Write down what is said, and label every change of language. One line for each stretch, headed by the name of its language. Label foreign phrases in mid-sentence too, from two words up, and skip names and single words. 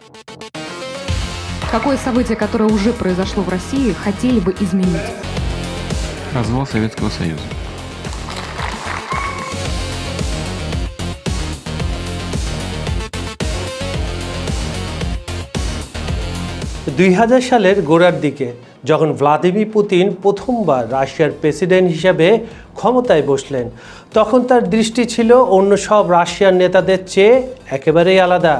Russian: Какое событие, которое уже произошло в России, хотели бы изменить? Развал Советского Союза.
Bangla: সালের গোড়ার দিকে যখন ভ্লাদিমির পুতিন প্রথমবার রাশিয়ার প্রেসিডেন্ট হিসেবে ক্ষমতায় বসলেন, তখন তার দৃষ্টি ছিল অন্য সব রাশিয়ার নেতাদের চেয়ে একেবারেই আলাদা।